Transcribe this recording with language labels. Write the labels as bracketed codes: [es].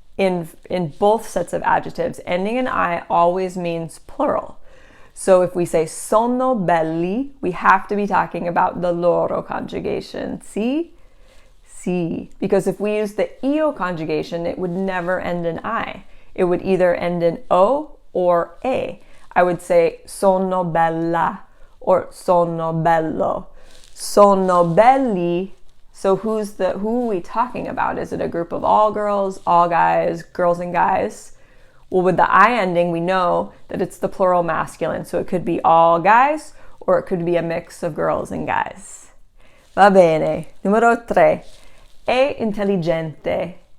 [en] In both sets of adjectives, ending in I always means plural. So if we say [it] sono belli, [en] we have to be talking about the loro conjugation. See? Si. Because if we use the io conjugation, it would never end in I. It would either end in O or A. I would say [it] sono bella [en] or [it] sono bello. Sono belli. [en] So who are we talking about? Is it a group of all girls, all guys, girls and guys? Well, with the I ending, we know that it's the plural masculine. So it could be all guys or it could be a mix of girls and guys. [it] Va bene. Numero 3. È intelligente.